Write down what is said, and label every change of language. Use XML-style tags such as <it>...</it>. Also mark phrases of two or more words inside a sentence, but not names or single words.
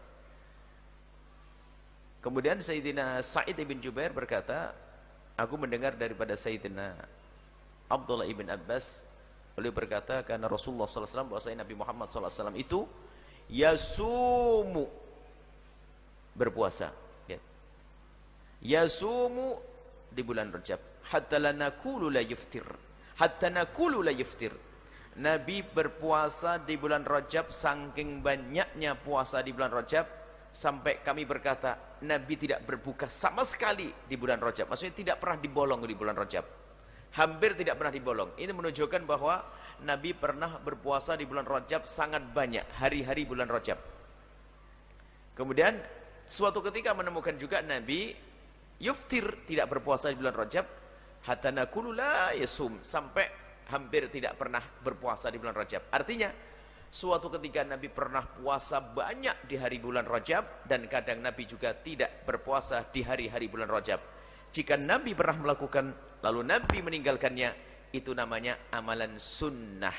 <id>Kemudian Sayyidina Sa'id ibn Jubair berkata, aku mendengar daripada Sayyidina Abdullah ibn Abbas, beliau berkata karena Rasulullah</id> <ar>صلى الله عليه وسلم,</ar> <id>bahwasanya Nabi Muhammad</id> <ar>صلى الله عليه وسلم</ar> <id>itu yasumu, berpuasa ya.</id> <ar>Yasumu</ar> <id>di bulan Rajab</id> <ar>حتى لا نقول لا يفطر، حتى نقول لا يفطر.</ar> <id>Nabi berpuasa di bulan Rajab, saking banyaknya puasa di bulan Rajab sampai kami berkata Nabi tidak berbuka sama sekali di bulan Rajab. Maksudnya tidak pernah dibolong di bulan Rajab, hampir tidak pernah dibolong. Ini menunjukkan bahwa Nabi pernah berpuasa di bulan Rajab sangat banyak hari-hari bulan Rajab. Kemudian suatu ketika menemukan juga Nabi yuftir, tidak berpuasa di bulan Rajab,</id> <ar>حتى نقول لا يصوم,</ar> <id>sampai hampir tidak pernah berpuasa di bulan Rajab. Artinya suatu ketika Nabi pernah puasa banyak di hari bulan Rajab dan kadang Nabi juga tidak berpuasa di hari-hari bulan Rajab. Jika Nabi pernah melakukan lalu Nabi meninggalkannya, itu namanya amalan sunnah.</id>